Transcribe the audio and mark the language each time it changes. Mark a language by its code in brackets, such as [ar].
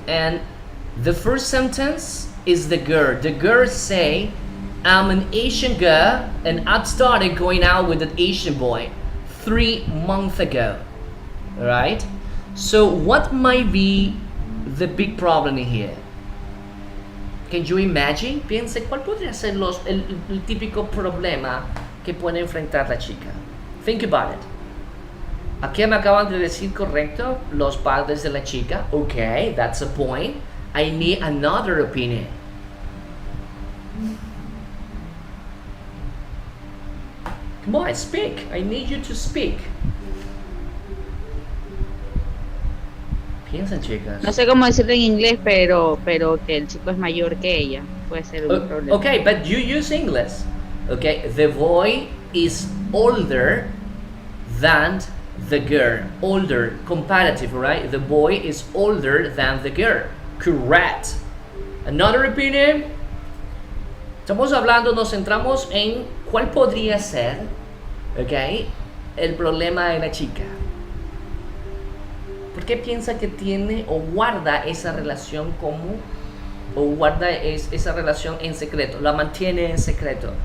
[en] And the first sentence is the girl. The girl say, I'm an Asian girl and I started going out with an Asian boy 3 months ago. Right? So what might be the big problem in here? Can you imagine? [es] Piense, ¿cuál podría ser el típico problema que puede enfrentar la chica? [en] Think about it. [es] Aquí me acaban de decir correcto los padres de la chica. [en] Okay, that's a point. I need another opinion. Come on, speak. I need you to speak. [es] Piensen, chicas. No sé cómo decirlo en inglés, pero que el chico es mayor que ella. Puede ser un problema. [en] Okay, but you use English. Okay, the boy is older than the girl. Older, comparative, right? The boy is older than the girl. Correct. Another opinion. [es] Estamos hablando, nos centramos en cuál podría ser, okay, el problema de la chica. ¿Por qué piensa que tiene o guarda esa relación como, o guarda esa relación en secreto, la mantiene en secreto?